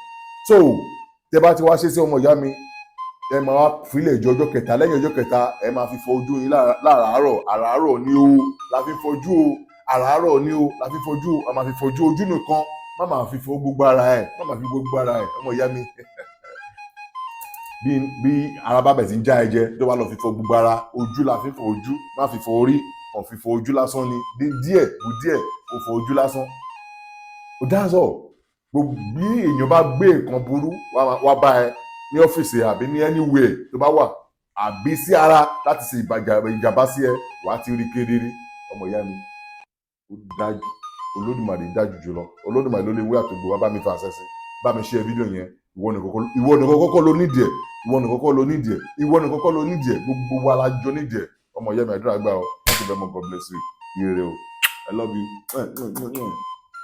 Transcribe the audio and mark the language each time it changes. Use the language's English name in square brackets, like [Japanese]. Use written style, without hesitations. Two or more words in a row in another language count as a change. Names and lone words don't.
[Yoruba] So tẹ bá ti wá ṣe sí ọmọ ìyá mi ẹ máa wá fílẹ̀ ìjọ ọjọ́ kẹta, lẹ́yìn ọjọ́ kẹta ẹ máa fi fọ ojú yín àràárọ̀ ni o la fi fọjú o, àràárọ̀ ni o la fi fọjú o, a máa fi fọjú ojú nìkan, má máa fi fọ gbogbo ara ẹ̀ ọmọ ìyá mi. Bí ara bá bẹ̀ sí ń já ẹ̀jẹ̀ tó bá lọ fi fọ gbogbo ara, ojú la fi fọ ojú, má fi fọ orí, kàn fi fọ ojú lásán ni díẹ̀ kò fọ ojú lásán. [English] That's all. [Yoruba] Bí èèyàn bá gbé nǹkan burú wá bá ẹ ní ọ́fíìsì àbí ní anywhere tó bá wà àbí sí ara láti ṣe ìjàmbá sí ẹ wàá ti rí kedere. Ọmọ ìyá mi ó dájú, Olódùmarè dájú jùlọ, Olódùmarè ló lè wé àtògbò wá bá mi fa àṣẹ sí, bá mi share fídíò yẹn. Ìwọ nìkan kọ́kọ́ ló nídìí ẹ̀, gbogbo wa la jọ nídìí ẹ̀. Ọmọ ìyá mi àdúrà gbà ọ́, [English] thank you very much, God bless you, [Yoruba] ire o, [English] I love you.